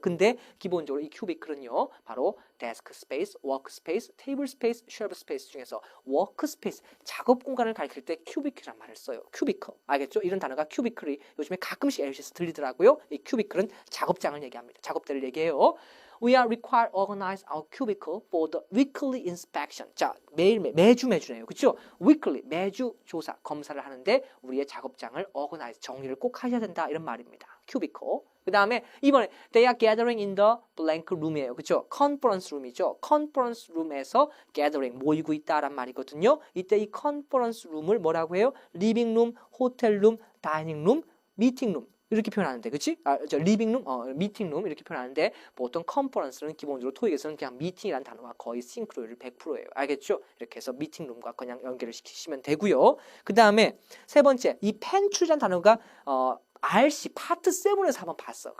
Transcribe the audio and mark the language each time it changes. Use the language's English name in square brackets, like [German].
[Korean] 근데 기본적으로 이 큐비클은요. 바로 데스크 스페이스, 워크 스페이스, 테이블 스페이스, 쉘프 스페이스 중에서 워크 스페이스, 작업 공간을 가리킬 때 큐비클이라는 말을 써요. 큐비클. 알겠죠? 이런 단어가 큐비클이 요즘에 가끔씩 LC에서 들리더라고요. 이 큐비클은 작업장을 얘기합니다. 작업대를 얘기해요. [English] We are required to organize our cubicle for the weekly inspection. [Korean] 자, 매주네요. 그렇죠? weekly, 매주 조사, 검사를 하는데 우리의 작업장을 organize, 정리를 꼭 하셔야 된다. 이런 말입니다. cubicle. 그 다음에 이번에 [English] they are gathering in the blank room이에요. [Korean] 그렇죠? [English] conference room이죠. [Korean] conference room에서 gathering, 모이고 있다란 말이거든요. 이때 이 conference room을 뭐라고 해요? [English] living room, hotel room, dining room, meeting room. [Korean] 이렇게 표현하는데, 그치? 리빙룸, 미팅룸 이렇게 표현하는데 보통 컨퍼런스는 기본적으로 토익에서는 그냥 미팅이라는 단어와 거의 싱크로율 100%예요. 알겠죠? 이렇게 해서 미팅룸과 그냥 연결을 시키시면 되고요. 그 다음에 세 번째, 이 펜츄라는 단어가 RC 파트 7에서 한번 봤어.